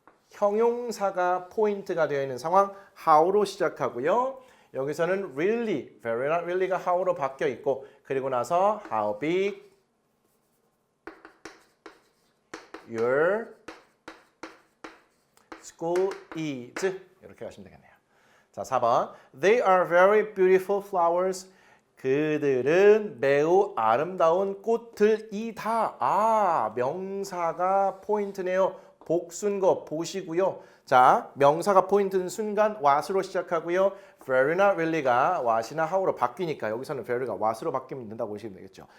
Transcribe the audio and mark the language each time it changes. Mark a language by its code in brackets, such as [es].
[ko] 형용사가 포인트가 되어 있는 상황 how로 시작하고요. 여기서는 really, very not really가 how로 바뀌어 있고 그리고 나서 [en] how big your school is [ko] 이렇게 하시면 되겠네요. [en] 자, 4번 They are very beautiful flowers. [ko] 그들은 매우 아름다운 꽃들이다. 아, 명사가 포인트네요. 복순거 보시고요. 자, 명사가 포인트는 순간 what으로 시작하고요. very나 really가 what이나 how로 바뀌니까 여기서는 very가 what으로 바뀌면 된다고 보시면 되겠죠.